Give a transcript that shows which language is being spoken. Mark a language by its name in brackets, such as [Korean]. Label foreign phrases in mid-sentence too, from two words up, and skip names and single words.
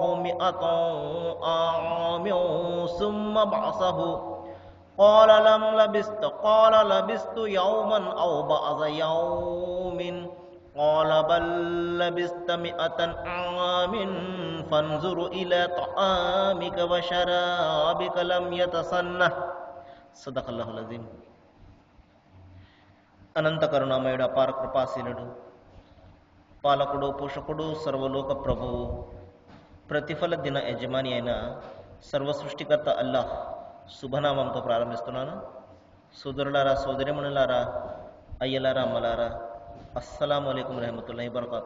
[Arabic] 100 عام ثم بعثه قال لبثت يوما أو بعض يوم قال بل لبثت 100 عام فانظر إلى طعامك وشرابك لم يتسنه صدق الله العظيم. [Telugu] అనంత కరుణామయుడు, అపార కృపాశీలుడు, పాలకుడు, పోషకుడు, సర్వలోక ప్రభువు, ప్రతిఫల దిన యజమాని అయిన సర్వ సృష్టికర్త అల్లాహ్ శుభనామంతో ప్రారంభిస్తున్నాను. సోదరులారా, సోదరిమణులారా, అయ్యలారా, అమ్మలారా, [Arabic] السلام عليكم رحمة الله وبركاته.